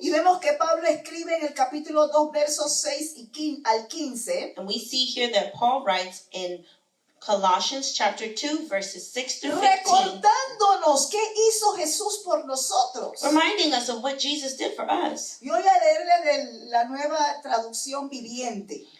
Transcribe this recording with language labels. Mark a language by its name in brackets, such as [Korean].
[Spanish] Y vemos que Pablo escribe en el capítulo 2, versos 6 al 15, [English] And we see here that Paul writes in Colossians chapter 2, verses 6 through 15, [Spanish] recordándonos qué hizo Jesús por nosotros. [English] reminding us of what Jesus did for us. [Spanish] Yo voy a leerle de la nueva traducción viviente.